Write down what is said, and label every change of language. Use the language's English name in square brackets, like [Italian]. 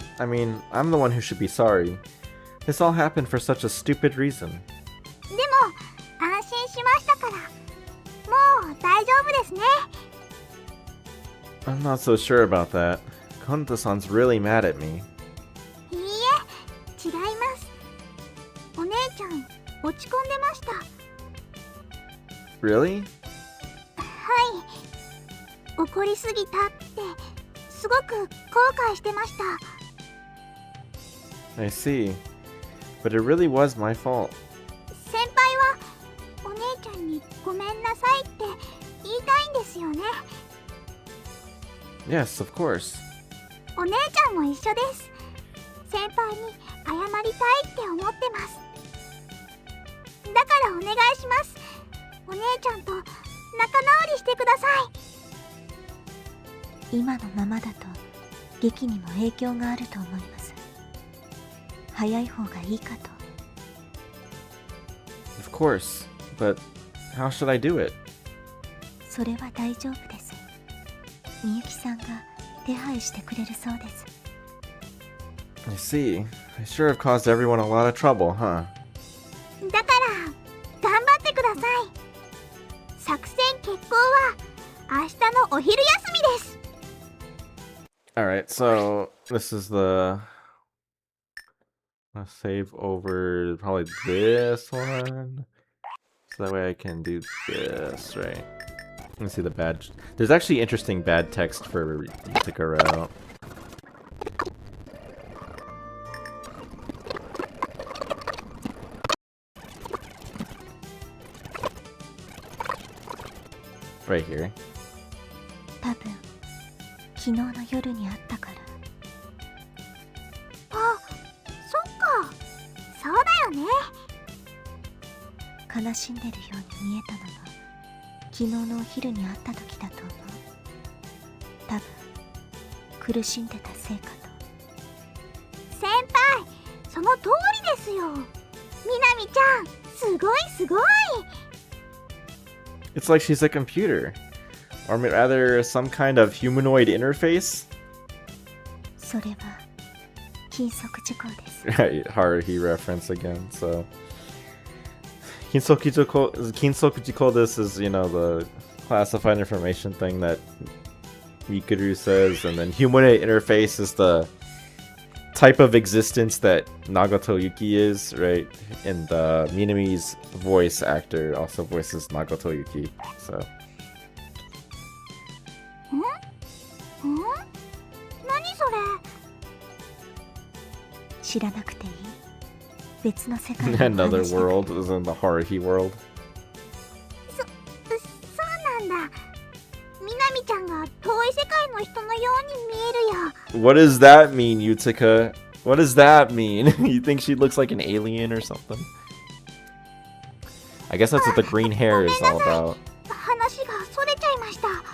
[English] I mean, I'm the one who should be sorry. This all happened for such a stupid reason. [Japanese] でも安心しましたから、もう大丈夫ですね。 [English] I'm not so sure about that. Konta-san's really mad at me. [Japanese] いいえ、違います。お姉ちゃん落ち込んでました。 [English] Really? [Japanese] はい、怒りすぎたってすごく後悔してました。 [English] I see. But it really was my fault. [Japanese] 先輩はお姉ちゃんにごめんなさいって言いたいんですよね。 [English] Yes, of course. [Japanese] お姉ちゃんも一緒です。先輩に謝りたいって思ってます。だからお願いします。お姉ちゃんと仲直りしてください。今のままだと劇にも影響があると思います。早い方がいいかと。 [English] Of course. But how should I do it? [Japanese] それは大丈夫です。みゆきさんが手配してくれるそうです。 [English] I see. I sure have caused everyone a lot of trouble, huh? [Japanese] だから頑張ってください。作戦決行は明日のお昼休みです。 [English] Alright, so this is the... Let's save over probably this one. So that way I can do this, right? Let's see the bad... There's actually interesting bad text for Yutaka route. Right here. [Japanese] 多分昨日の夜にあったから。あ、そっか、そうだよね。悲しんでるように見えたのも昨日のお昼に会った時だと思う。多分苦しんでたせいかと。先輩、その通りですよ。みなみちゃん、すごいすごい。 [English] It's like she's a computer. Or rather, some kind of humanoid interface? [Japanese] それは禁足事項です。 [English] Right, Haruhi reference again, so... Kinsoku this is, you know, the classified information thing that Mikuru says, and then humanoid interface is the type of existence that Nagato Yuki is, right? And Minami's voice actor also voices Nagato Yuki, so... [Japanese] 何それ。知らなくていい。別の世界の [English] Another [Japanese] 話だ。 [English] world is in the Haruhi world. [Japanese] そうなんだ。みなみちゃんが遠い世界の人のように見えるよ。 [English] What does that mean, Yutaka? What does that mean? You think she looks like an alien or something? I guess that's what the green hair is all about. [Japanese] 話がそれちゃいました。